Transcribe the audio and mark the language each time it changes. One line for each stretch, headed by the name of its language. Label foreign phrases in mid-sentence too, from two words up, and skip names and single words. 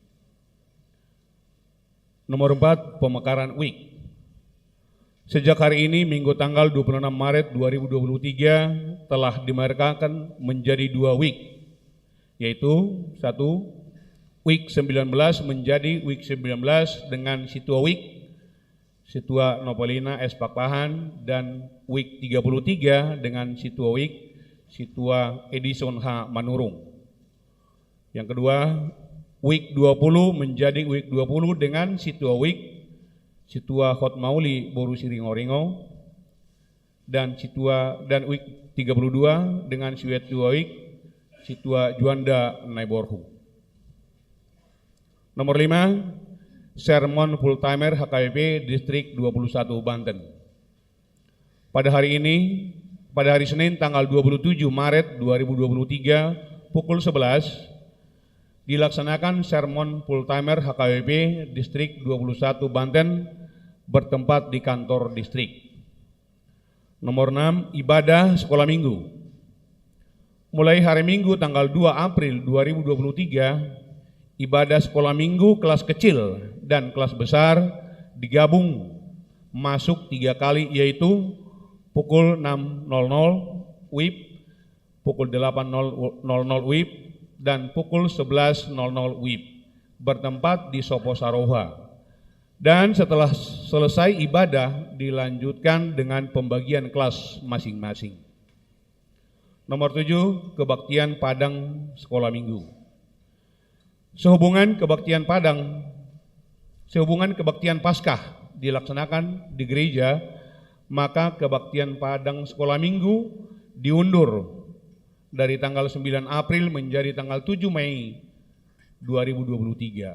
Indonesian: Nomor 4, pemekaran week. Sejak hari ini, Minggu tanggal 26 Maret 2023, telah dimerkakan menjadi 2 week, yaitu 1. Week 19 menjadi week 19 dengan situa week, situa Nopolina S. Pakpahan, dan week 33 dengan situa week, situa Edison H. Manurung. Yang kedua, week 20 menjadi week 20 dengan situa week, situa Hot Mauli Boru Siringo-Ringo, dan week 32 dengan situa week, situa Juanda Naiborhu. Nomor 5, sermon
English: full timer
Indonesian: HKBP Distrik 21 Banten. Pada hari Senin tanggal 27 Maret 2023 pukul 11, dilaksanakan sermon
English: full timer
Indonesian: HKBP Distrik 21 Banten bertempat di kantor distrik. Nomor 6, ibadah sekolah minggu. Mulai hari Minggu tanggal 2 April 2023, ibadah sekolah minggu kelas kecil dan kelas besar digabung masuk 3 kali, yaitu pukul 6.00 WIB, pukul 8.00 WIB, dan pukul 11.00 WIB, bertempat di Sopo Saroha. Dan setelah selesai ibadah, dilanjutkan dengan pembagian kelas masing-masing. Nomor 7, kebaktian Padang sekolah minggu. Sehubungan kebaktian Paskah dilaksanakan di gereja, maka kebaktian Padang sekolah minggu diundur dari tanggal 9 April menjadi tanggal 7 Mei 2023.